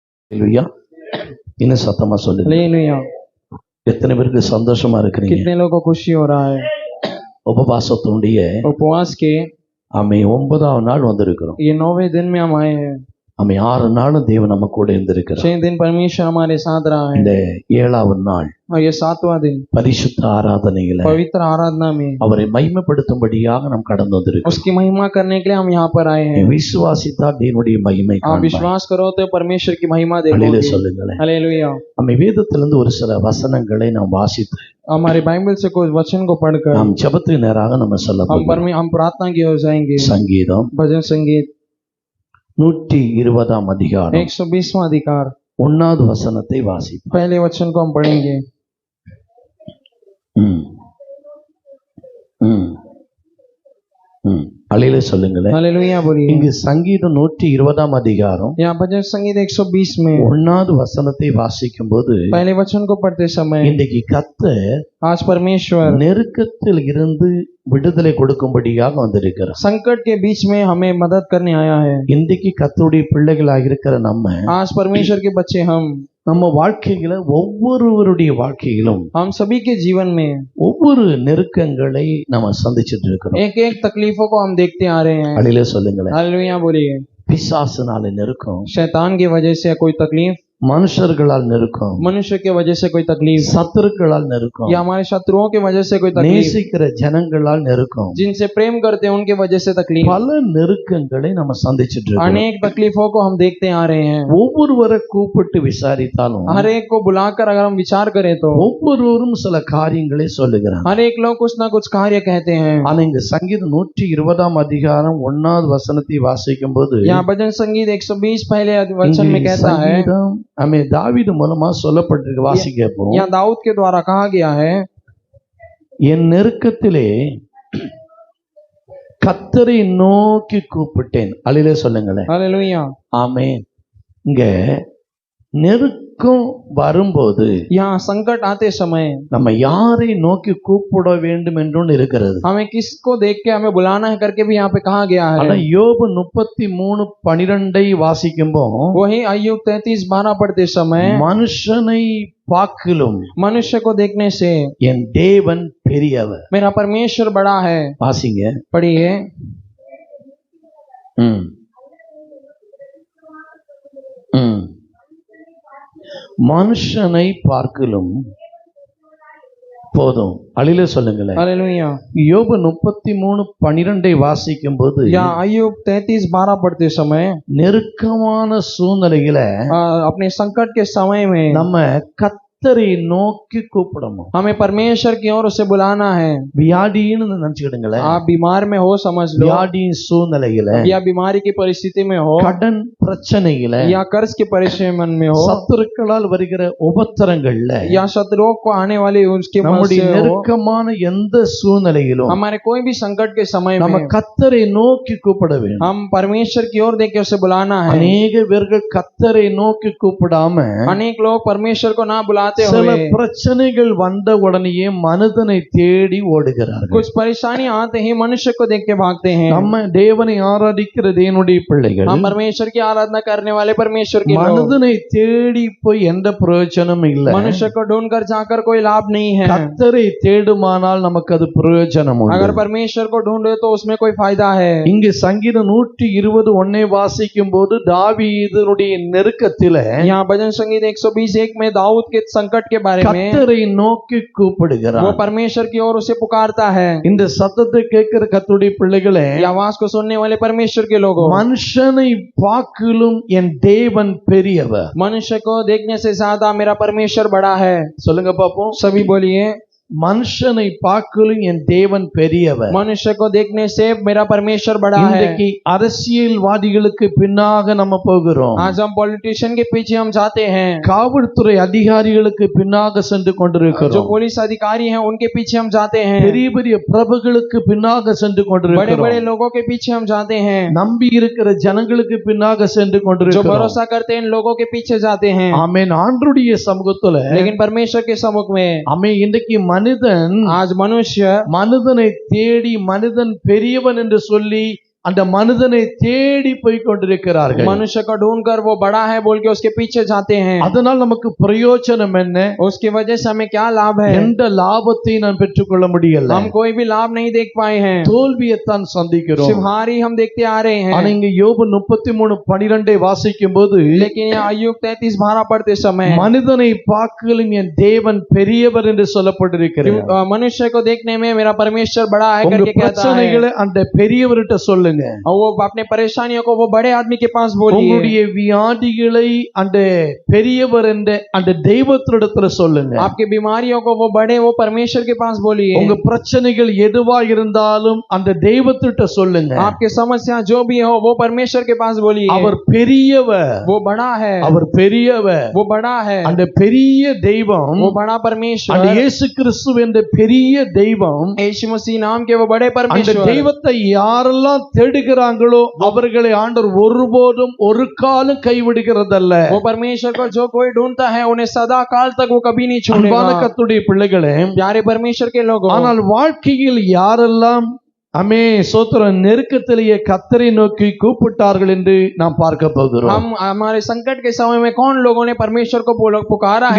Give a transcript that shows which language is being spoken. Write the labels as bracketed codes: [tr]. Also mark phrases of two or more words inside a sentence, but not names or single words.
[ta] ஹல்லேலூயா. இன்னும் சத்தமா சொல்லுங்க. [hi] हालेलुया। [ta] எத்தனை பேருக்கு சந்தோஷமா இருக்கிறீங்க? [hi] कितने लोगों को खुशी हो रहा है? [ta] உபவாசத்தினுடைய [hi] उपवास के [ta] ஆமை 9ஆவது நாள் வந்திருக்கிறோம். [hi] ये 9वें दिन में हम आए हैं। [ta] ஆமை 6 நாளும் தேவன் நம்ம கூட இருந்திருக்கிறார். [hi] 6 दिन परमेश्वर हमारे साथ रहा है [ta] இந்த 7வது நாள் [hi] और ये 7वां दिन [ta] பரிசுத்த ஆராதனையில [hi] पवित्र आराधना में [ta] அவரை மகிமைப்படுத்தும்படியாக நாம் கடந்து வந்திருக்கிறோம். [hi] उसकी महिमा करने के लिए हम यहाँ पर आए हैं। [ta] விசுவாசித்தா தேவனுடைய மகிமை [hi] आप [ta] காண்பாய். [hi] विश्वास करो तो परमेश्वर की महिमा [ta] ஹல்லேலூயா [hi] देखोगे। [ta] சொல்லுங்களேன். [hi] हालेलुया। [ta] ஆமை வேதத்திலிருந்து ஒரு சில வசனங்களை நாம் வாசித்து [hi] हमारे बाइबल से कुछ वचन को पढ़कर [ta] நாம் ஜெபத்துக்கு நேராக நம்ம சொல்ல போகிறோம். [hi] हम प्रार्थना की ओर जाएंगे। [ta] சங்கீதம் [hi] भजन संगीत [ta] 120ஆம் அதிகாரம் [hi] 120वां अधिकार [ta] 1வது வசனத்தை வாசிப்போம். [hi] पहले वचन को हम पढ़ेंगे। [ta] அலையில சொல்லுங்களேன். [hi] हालेलुया बोलिए। [ta] இங்கு சங்கீதம் 120ஆம் அதிகாரம் [hi] यहाँ भजन संगीत 120 में [ta] 1வது வசனத்தை வாசிக்கும் போது [hi] पहले वचन को पढ़ते समय [ta] இன்றைக்கு கர்த்தர் [hi] आज परमेश्वर [ta] நெருக்கத்தில் இருந்து விடுதலை கொடுக்கும்படியாக வந்திருக்கிறார். [hi] संकट के बीच में हमें मदद करने आया है। [ta] இன்றைக்கு கர்த்தருடைய பிள்ளைகளாக இருக்கிற [hi] आज परमेश्वर के बच्चे [ta] நம்ம வாழ்க்கையில ஒவ்வொருவருடைய வாழ்க்கையிலும் [hi] हम सभी के जीवन में [ta] ஒவ்வொரு நெருக்கங்களை நம்ம சந்திச்சுட்டு இருக்கிறோம். [hi] एक एक तकलीफों को हम देखते आ रहे हैं। [ta] அலையில சொல்லுங்களேன். [hi] हालेलुया बोलिए। [ta] பிசாசுனால நெருக்கம், [hi] शैतान की वजह से कोई तकलीफ, [ta] மனுஷர்களால் நெருக்கம், [hi] मनुष्य के वजह से कोई तकलीफ, [ta] சத்துருக்களால் நெருக்கம், [hi] या हमारे शत्रुओं की वजह से कोई तकलीफ, [ta] நேசிக்கிற ஜனங்களால் நெருக்கம், [hi] जिनसे प्रेम करते हैं उनके वजह से तकलीफ, [ta] பல நெருக்கங்களை நம்ம சந்திச்சுட்டு இருக்கோம். [hi] अनेक तकलीफों को हम देखते आ रहे हैं। [ta] ஒவ்வொருவரை கூப்பிட்டு விசாரித்தாலும் [hi] हर एक को बुलाकर अगर हम विचार करें तो [ta] ஒவ்வொருவரும் சில காரியங்களை சொல்லுகிறாங்க. [hi] हर एक लोग कुछ ना कुछ कार्य कहते हैं। [ta] ஆனா இங்க சங்கீதம் 120ஆம் அதிகாரம் 1வது வசனத்தை வாசிக்கும் போது [hi] यहाँ भजन संगीत 120 पहले वचन में कहता है, [ta] हमें தாவீது மூலமா சொல்லப்பட்டிருக்கு. வாசிக்கப்போ [hi] यहाँ दाऊद के द्वारा कहा गया है, [ta] என் நெருக்கத்திலே கர்த்தரை நோக்கி கூப்பிட்டேன். அலையிலே சொல்லுங்களேன். [hi] हालेलुया। [ta] ஆமென். இங்க நெருக்கம் வரும்போது [hi] यहाँ संकट आते समय [ta] நம்ம யாரை நோக்கி கூப்பிட வேண்டும் என்று இருக்கிறது. [hi] हमें किसको देख के हमें बुलाना है करके भी यहाँ पे कहा गया [ta] ஆனா [hi] है। [ta] யோபு 33:12 வாசிக்கும்போ [hi] वही अय्यूब 33:12 पढ़ते समय [ta] மனுஷனை பார்க்கிலும் [hi] मनुष्य को देखने से [ta] என் தேவன் பெரியவர். [hi] मेरा परमेश्वर बड़ा है। [ta] வாசிங்க. [hi] पढ़िए। [ta] ம் ம் மனுஷனை பார்க்கிலும் போதும். அழில சொல்லுங்களேன். [hi] हालेलुया। [ta] யோபு 33:12 வாசிக்கும் போது [hi] यहाँ अय्यूब 33:12 पढ़ते समय [ta] நெருக்கமான சூழ்நிலையில [hi] अपने संकट के समय में [ta] நம்ம கர்த்தரை நோக்கி கூப்பிடணும். [hi] हमें परमेश्वर की ओर उसे बुलाना है। [ta] வியாதின்னு நினைச்சுக்கிடுங்களேன். [hi] आप बीमार में हो समझ लो, [ta] வியாதியின் சூழ்நிலையில, [hi] या बीमारी की परिस्थिति में हो, [ta] கடன் பிரச்சனையில, [hi] या कर्ज की परेशानी में हो, [ta] சத்துருக்களால் வருகிற உபத்திரங்கள்ல, [hi] या शत्रुओं को आने वाली उसके [ta] நம்முடைய [hi] से हो, [ta] நெருக்கமான எந்த சூழ்நிலையிலும் [hi] हमारे कोई भी संकट के समय [ta] நம்ம [hi] में [ta] கர்த்தரை நோக்கி கூப்பிட வேண்டும். [hi] हम परमेश्वर की ओर देख के उसे बुलाना है। [ta] அநேக பேர்கள் கர்த்தரை நோக்கி கூப்பிடாம [hi] अनेक लोग परमेश्वर को ना बुलाते [ta] சில [hi] हुए [ta] பிரச்சனைகள் வந்த உடனேயே மனிதனை தேடி ஓடுகிறார்கள். [hi] कुछ परेशानी आते ही मनुष्य को देख के भागते हैं। [ta] நம்ம தேவனை ஆராதிக்கிற தேவனுடைய பிள்ளைகள் [hi] हम परमेश्वर की आराधना करने वाले परमेश्वर के लोग [ta] மனிதனை தேடி போய் எந்த பிரயோஜனமும் இல்லை. [hi] मनुष्य को ढूंढकर जाकर कोई लाभ नहीं है। [ta] கர்த்தரை தேடுமானால் நமக்கு அது பிரயோஜனம் உண்டு. [hi] अगर परमेश्वर को ढूंढे तो उसमें कोई फायदा है। [ta] இங்கு சங்கீதம் 120:1 வாசிக்கும் போது தாவீதுடைய நெருக்கத்தில [hi] यहाँ भजन संगीत 120:1 में दाऊद के संकट के बारे में [ta] கர்த்தரை நோக்கி கூப்பிடுகிறார். [hi] वो परमेश्वर की ओर उसे पुकारता है। [ta] இந்த சத்தத்தை கேட்கிற கர்த்தருடைய பிள்ளைகளே, [hi] ये आवाज को सुनने वाले परमेश्वर के लोगों, [ta] மனுஷனை பார்க்கிலும் என் தேவன் பெரியவர். [hi] मनुष्य को देखने से ज्यादा मेरा परमेश्वर बड़ा है। [ta] சொல்லுங்க பாப்போம். [hi] सभी बोलिए। [ta] மனுஷனை பார்க்கிலும் என் தேவன் பெரியவர். [hi] मनुष्य को देखने से मेरा परमेश्वर बड़ा है। [ta] இன்றைக்கு அரசியல்வாதிகளுக்கு பின்னாக நம்ம போகிறோம். [hi] आज हम पॉलिटिशियन के पीछे हम जाते हैं। [ta] காவல்துறை அதிகாரிகளுக்கு பின்னாக சென்று [hi] जो [ta] கொண்டிருக்கிறோம். [hi] पुलिस अधिकारी हैं उनके पीछे हम जाते हैं। [ta] பெரிய பெரிய பிரபுகளுக்கு பின்னாக சென்று [hi] बड़े [ta] கொண்டிருக்கிறோம். [hi] बड़े लोगों के पीछे हम जाते हैं। [ta] நம்பி இருக்கிற ஜனங்களுக்கு பின்னாக சென்று [hi] जो [ta] கொண்டிருக்கிறோம். [hi] भरोसा करते हैं इन लोगों के पीछे जाते हैं। [ta] ஆமென். ஆண்டவருடைய சமூகத்துல [hi] लेकिन परमेश्वर के सम्मुख में [ta] ஆமென். இன்றைக்கு மனிதன் [hi] आज मनुष्य [ta] மனிதனை தேடி மனிதன் பெரியவன் என்று சொல்லி அந்த மனிதனை தேடி போய் கொண்டிருக்கிறார்கள். [hi] मनुष्य को ढूंढकर वो बड़ा है बोल के उसके पीछे जाते हैं। [ta] அதனால் நமக்கு பிரயோஜனம் என்ன? [hi] उसकी वजह से हमें क्या लाभ है? [ta] எந்த லாபத்தை நாம் பெற்றுக்கொள்ள முடியல. [hi] हम कोई भी लाभ नहीं देख पाए हैं, [ta] தோல்வியைத்தான் சந்திக்கிறோம். [hi] सिर्फ हार ही हम देखते आ रहे [ta] ஆனா [hi] हैं। [ta] இங்க யோபு 33:12 வாசிக்கும் போது [hi] लेकिन यहाँ अय्यूब 33:12 पढ़ते समय [ta] மனிதனை பார்க்கலும் என் தேவன் பெரியவர் என்று சொல்லப்பட்டிருக்கிறது. [hi] मनुष्य को देखने में मेरा परमेश्वर बड़ा है [ta] உங்க [hi] करके कहता है। [ta] பிரச்சனைகளை அந்த பெரியவர்கிட்ட சொல்லுங்க. [hi] और वो अपने परेशानियों को वो बड़े आदमी के पास बोलिए। [ta] உங்களுடைய வியாதிகளை அந்த பெரியவர் என்ற அந்த தெய்வத்திடத்துல சொல்லுங்க. [hi] आपकी बीमारियों को वो बड़े वो परमेश्वर के पास बोलिए। [ta] உங்க பிரச்சனைகள் எதுவா இருந்தாலும் அந்த தெய்வத்திட்ட சொல்லுங்க. [hi] आपकी समस्या जो भी हो वो परमेश्वर के पास बोलिए। [ta] அவர் பெரியவர், [hi] वो बड़ा है, [ta] அவர் பெரியவர். [hi] वो बड़ा है, [ta] அந்த பெரிய தெய்வம், [hi] वो बड़ा परमेश्वर, [ta] அந்த இயேசு கிறிஸ்து என்ற பெரிய தெய்வம், [hi] यीशु मसीह नाम के वो बड़े [ta] அந்த [hi] परमेश्वर। [ta] தெய்வத்தை யாரெல்லாம் தேடுகிறாங்களோ அவர்களை ஆண்டவர் ஒருபோதும் ஒரு காலம் கைவிடுகிறதல்ல. [hi] वो परमेश्वर को जो कोई ढूंढता है उन्हें सदा काल तक वो कभी नहीं [ta] அன்பான [hi] छोड़ेगा। [ta] கர்த்தருடைய பிள்ளைகளே, [hi] प्यारे परमेश्वर के लोगों, [ta] ஆனால் வாழ்க்கையில் யாரெல்லாம் சோத்திரம் நெருக்கத்திலேயே கர்த்தரை நோக்கி கூப்பிட்டார்கள் என்று நாம் பார்க்க போகிறோம். [hi] हम हमारे संकट के समय में कौन लोगों ने परमेश्वर को पुकारा है